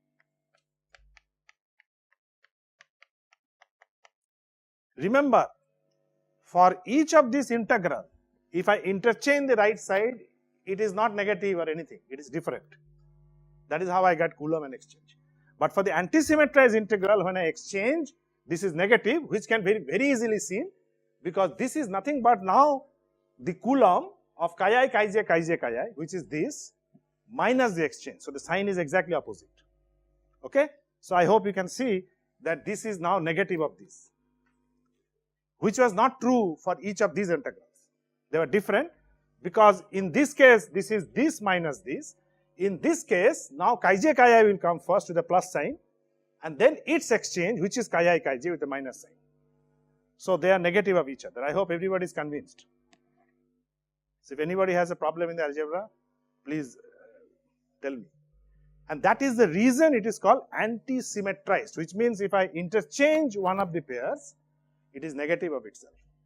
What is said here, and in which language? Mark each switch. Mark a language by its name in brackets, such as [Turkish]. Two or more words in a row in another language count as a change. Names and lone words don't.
[English] Remember, for each of this integral, if I interchange the right side, it is not negative or anything, it is different. That is how I got Coulomb and exchange. But for the anti-symmetrized integral, when I exchange, this is negative, which can be very easily seen, because this is nothing but now the Coulomb of chi I chi j chi j chi I, which is this, minus the exchange. So, the sign is exactly opposite. Okay. So, I hope you can see that this is now negative of this. which was not true for each of these integrals. They were different because in this case, this is this minus this. In this case, now chi j chi I will come first with a plus sign and then its exchange, which is chi I chi j with a minus sign. So they are negative of each other. I hope everybody is convinced. So if anybody has a problem in the algebra, please tell me. And that is the reason it is called anti-symmetrized, which means if I interchange one of the pairs, it is negative of itself.